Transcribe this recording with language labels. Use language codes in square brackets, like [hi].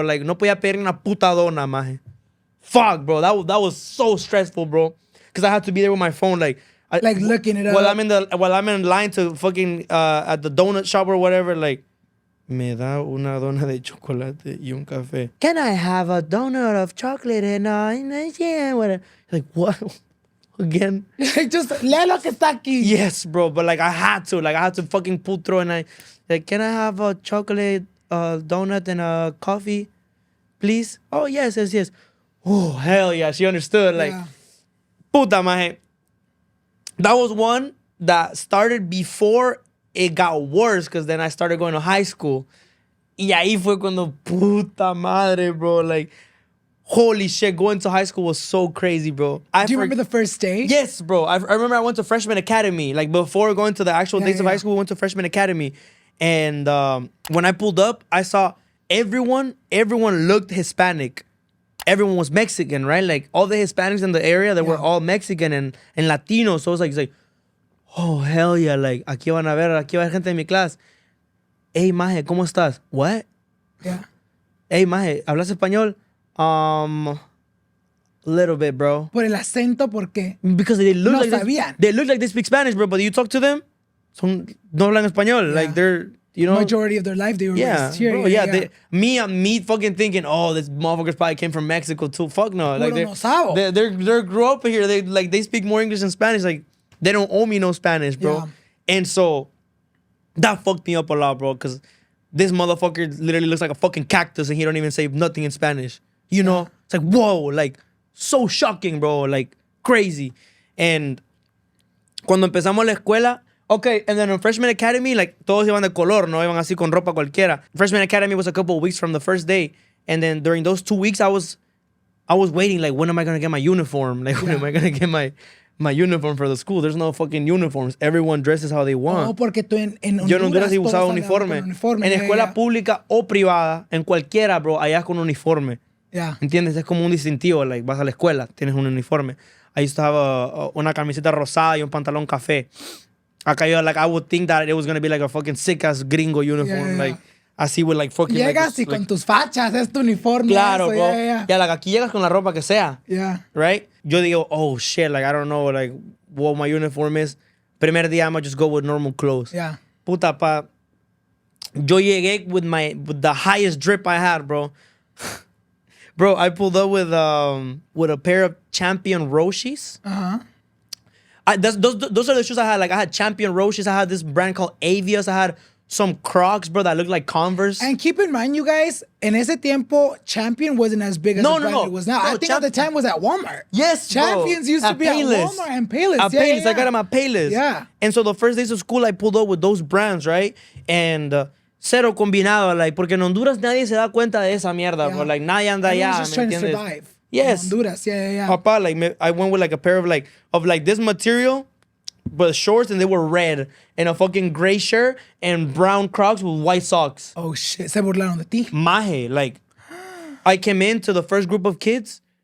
[es] Like, no podía pedir una puta dona, maje. [en] Fuck, bro. That was so stressful, bro. Because I had to be there with my phone, like looking it up. While I'm in line to fucking, at the donut shop or whatever, like, [es] me da una dona de chocolate y un café. [en] Can I have a donut of chocolate and whatever? Like, what? Again? [es] Just lea lo que está aquí. [en] Yes, bro. But, like, I had to fucking pull through, and like, can I have a chocolate donut and a coffee, please? Oh, yes. Oh, hell yeah. She understood. Like, [es] puta maje. [en] That was one that started before it got worse, because then I started going to high school. [es] Y ahí fue cuando, puta madre, bro. [en] Like, holy shit, going to high school was so crazy, bro. Do you remember the first day? Yes, bro. I remember I went to freshman academy. Like, before going to the actual days of high school, we went to freshman academy. And when I pulled up, I saw everyone looked Hispanic. Everyone was Mexican, right? Like, all the Hispanics in the area, they were all Mexican and Latinos. So it's like, oh, hell yeah. [es] Like, aquí va a haber gente en mi clase. Hey, maje, ¿cómo estás? What? [en] Yeah. [es] Hey, maje, ¿hablas español? [en] A little bit, bro. [es] Por el acento, ¿por qué? [en] Because they look [es] sabían. [en] They look like they speak Spanish, bro, but you talk to them, [es] no hablan español. [en] Yeah. Like, they're, you know. Majority of their life, they were raised here. Bro, yeah. Me fucking thinking, oh, this motherfuckers probably came from Mexico too. Fuck no. Like, they grew up here. They speak more English than Spanish. Like, they don't owe me no Spanish, bro. Yeah. And so, that fucked me up a lot, bro, because this motherfucker literally looks like a fucking cactus and he don't even say nothing in Spanish. You know? It's like, whoa, like, so shocking, bro. Like, crazy. [es] And cuando empezamos la escuela, [en] okay, and then in freshman academy, like, [es] todos iban de color, no iban así con ropa cualquiera. [en] Freshman academy was a couple of weeks from the first day. And then during those 2 weeks, I was waiting, like, when am I going to get my uniform? Like, when am I going to get my uniform for the school? There's no fucking uniforms. Everyone dresses how they want. [es] Oh, porque tú en Honduras, yo en Honduras sí usaba uniforme. En escuela pública o privada, en cualquiera, bro, allá es con uniforme. [en] Yeah. [es] ¿Entiendes? Es como un distintivo. Like, vas a la escuela, tienes un uniforme. [en] I used to have [es] una camiseta rosada y un pantalón café. Acá yo, [en] like, I would think that it was going to be like a fucking sick-ass gringo uniform. Like, así with like fucking... [es] Llegas y con tus fachas, es tu uniforme. Claro, bro. Yeah, like, aquí llegas con la ropa que sea. [en] Yeah. Right? Yo digo, oh, shit, like, I don't know, like, what my uniform is. [es] Primer día, [en] I'm going to just go with normal clothes. Yeah. [es] Puta, pa. Yo llegué [en] with the highest drip I had, bro. Bro, I pulled up with a pair of Champion Roshis. Uh-huh. Those are the shoes I had. Like, I had Champion Roshis. I had this brand called Avios. I had some Crocs, bro, that look like Converse. And keep in mind, you guys, [es] en ese tiempo, [en] Champion wasn't as big as the brand it was now. I think at the time it was at Walmart. Yes, Champions bro. used to be Payless. at Walmart and Payless. At Payless. I got them at Payless. Yeah. And so the first days of school, I pulled up with those brands, right? [es] And cero combinado, like, porque en Honduras nadie se da cuenta de esa mierda, bro. Like, nadie anda allá, [en] just trying to survive. Yes. In Honduras, yeah. Papa, like, I went with like a pair of this material, but shorts, and they were red, and a fucking gray shirt, and brown Crocs with white socks. Oh shit, [es] se burlaron de ti. [en] Maje, like, I came into the first group of kids.